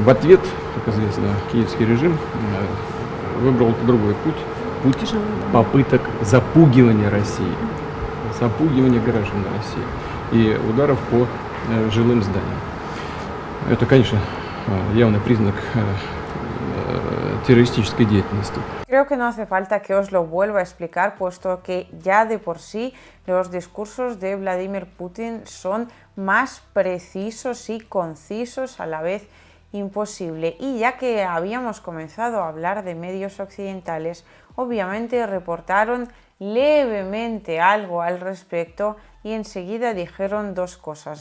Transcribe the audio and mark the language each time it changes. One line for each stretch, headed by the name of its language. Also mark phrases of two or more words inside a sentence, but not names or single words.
Russian: В ответ, как известно, киевский режим выбрал другой путь попыток запугивания России, запугивания граждан России и ударов по жилым зданиям. Это, конечно, явный признак
Spanish: terrorística detención. Creo que no hace falta que os lo vuelva a explicar, puesto que ya de por sí los discursos de Vladimir Putin son más precisos y concisos a la vez imposible. Y ya que habíamos comenzado a hablar de medios occidentales, obviamente reportaron levemente algo al respecto y enseguida dijeron dos cosas.